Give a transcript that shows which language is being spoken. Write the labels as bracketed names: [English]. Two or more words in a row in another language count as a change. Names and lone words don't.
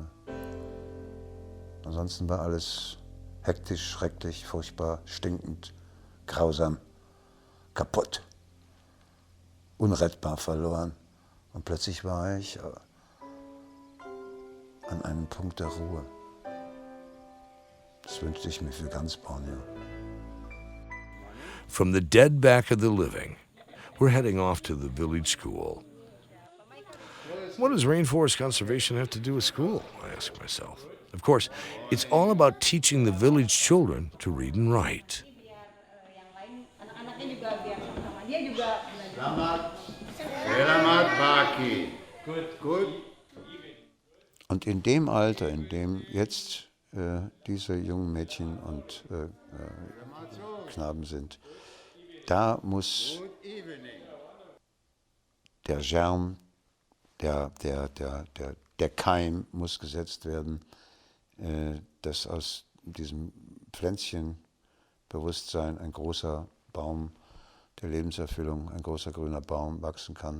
[German] Ansonsten war alles hektisch, schrecklich, furchtbar, stinkend, grausam, kaputt, unrettbar verloren. Und plötzlich war ich an einem Punkt der Ruhe. Das wünschte ich mir für ganz Borneo. [English] From the dead back of the living, we're heading off to the village school. What does rainforest conservation have to do with school? I ask myself. Of course, it's all about teaching the village children to read and write. [Malay] Selamat pagi. [German] Gut. Und in dem Alter, in dem jetzt diese jungen Mädchen und Knaben sind, da muss der Germ, der Keim muss gesetzt werden, dass aus diesem Pflänzchenbewusstsein ein großer Baum der Lebenserfüllung, ein großer grüner Baum wachsen kann.